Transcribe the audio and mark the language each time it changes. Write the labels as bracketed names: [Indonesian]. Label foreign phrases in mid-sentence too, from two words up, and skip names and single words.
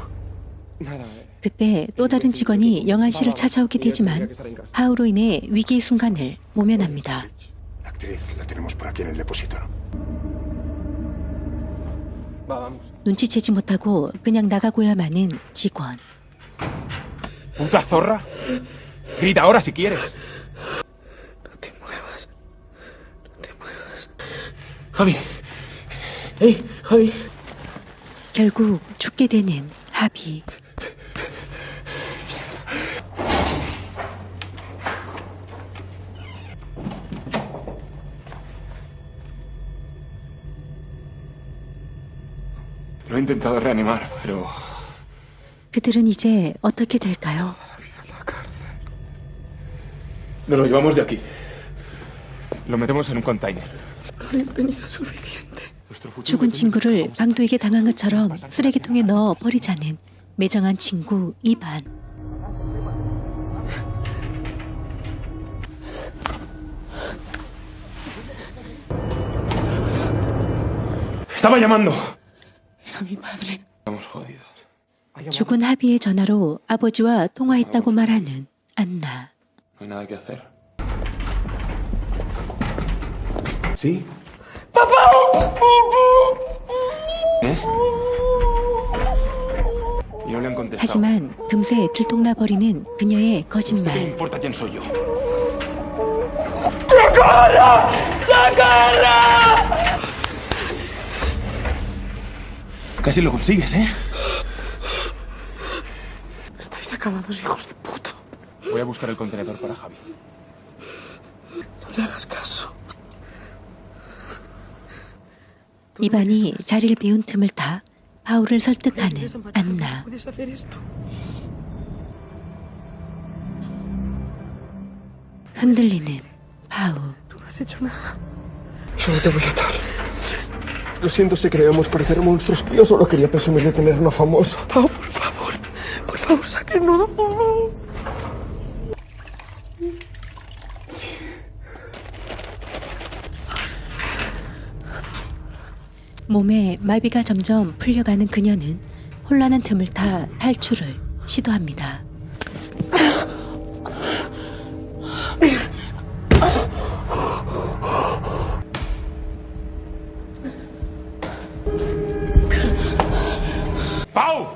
[Korean] 그때 또 다른 직원이 영안실을 찾아오게 되지만 파우로 인해 위기의 순간을 모면합니다. [Spanish] La actriz la tenemos por aquí en el depósito. [Korean] 눈치채지 못하고 그냥 나가고야 마는 직원. [Spanish] ¿Puta zorra? Grita ahora si quieres. No te muevas. No te muevas. Javi. ¡Hey, Javi! [Korean] 결국 죽게 되는 하비. [Spanish] Lo he intentado reanimar, pero... [Korean] 그들은 이제 어떻게 될까요? [Spanish] Nos lo llevamos de aquí. Lo metemos en un container. No habéis tenido suficiente. Nuestro futuro [Korean] 죽은 [Spanish] depende [Korean] 친구를 강도에게 당한 것처럼 쓰레기통에 넣어 버리자는 매정한 친구 이반. [Spanish] Estaba llamando. Era mi padre. Estamos jodidos. [Korean] 죽은 하비의 전화로 아버지와 통화했다고 말하는 안나. [Spanish] No hay nada que hacer. ¿Sí? ¿Es? Y no le han contestado. [Korean] 하지만 금세 들통나버리는 그녀의 [Spanish] ¿Qué [Korean] 거짓말. [Spanish] importa quién soy yo? Casi lo consigues, ¿eh? Estáis acabados, hijos de puta. Voy a buscar el contenedor para Javi. No le hagas caso. [Korean] 이반이 자리를 비운 틈을 타 바울을 설득하는 안나. [Spanish] Puedes hacer esto. [Korean] 흔들리는 바우. [Spanish] Tú no has hecho nada. Yo no te voy a atar. Lo siento si creemos parecer monstruos. Yo solo quería presumir de tener una famosa. Pau, por favor. Por favor, sáquenos. [Korean] 몸에 마비가 점점 풀려가는 그녀는 혼란한 틈을 타 탈출을 시도합니다. [Spanish] ¡Pau!